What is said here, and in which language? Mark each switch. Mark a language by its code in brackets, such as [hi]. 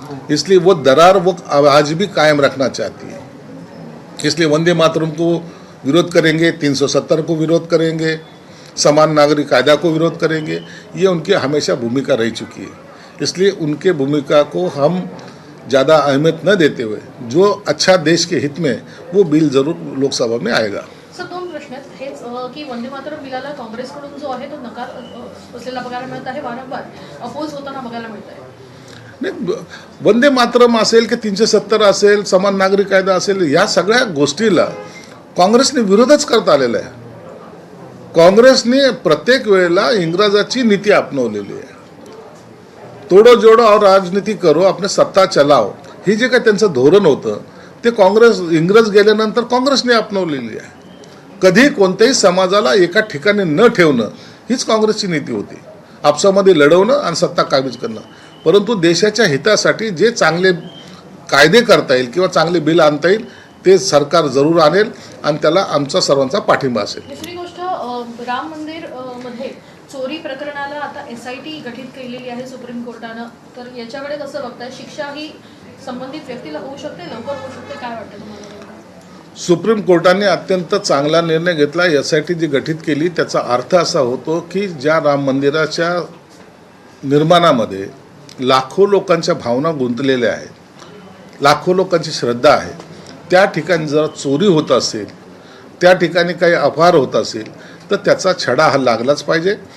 [hi] इसलिए वो दरार वो आज भी कायम रखना चाहती है। इसलिए वंदे मातरम को विरोध करेंगे, 370 को विरोध करेंगे, समान नागरिक कायदा को विरोध करेंगे। ये उनकी हमेशा भूमिका रह चुकी है। इसलिए उनके भूमिका को हम ज़्यादा अहमियत न देते हुए जो अच्छा देश के हित में वो बिल जरूर लोकसभा में आएगा। [mr] सर दोन प्रश्न आहेत हेच की वंदे मातरम बिलाला काँग्रेसकडून जो आहे तो नकार असलेला बघायला मिळत आहे, वारंवार अपोज होताना बघायला मिळत आहे। नाही, वंदे मातरम असेल की 370 असेल, समान नागरिक कायदा असेल, या सगळ्या गोष्टीला काँग्रेसने विरोधच करता आलेला आहे। काँग्रेसने प्रत्येक वेळेला इंग्रजाची नीती अपनवलेली आहे। [hi] तोडो जोडो और राजनीती करो, अपने सत्ता चलाओ, [mr] हे जे काय त्यांचं धोरण होतं ते काँग्रेस इंग्रज गेल्यानंतर काँग्रेसने अपनवलेली आहे। कधी कोणत्याही समाजाला एका ठिकाणी न ठेवणं हीच काँग्रेसची नीती होती। आपसामध्ये लढवणं आणि सत्ता काबीज करणं, परंतु देशाच्या हितासाठी जे चांगले कायदे करता येईल किंवा चांगले बिल आणता येईल ते सरकार जरूर आणेल आणि त्याला आमचा सर्वांचा पाठिंबा असेल। दुसरी गोष्ट, राम मंदिर मध्ये चोरी प्रकरणाला आता SIT गठीत केलेली आहे सुप्रीम कोर्टानं, तर याच्याकडे कसं बघताय? शिक्षा ही संबंधित व्यक्तीला होऊ शकते, लवकर होऊ शकते, काय वाटतं तुम्हाला? सुप्रीम कोर्टाने अत्यंत चांगला निर्णय घेतला। SIT जी गठीत केली त्याचा अर्थ असा होतो की ज्या राम मंदिराच्या निर्माणामध्ये लाखो लोकांच्या भावना गुंतलेल्या आहेत, लाखो लोकांची श्रद्धा आहे, त्या ठिकाणी जर चोरी होत असेल, त्या ठिकाणी काही अपहार होत असेल तर त्याचा छडा हा लागलाच पाहिजे।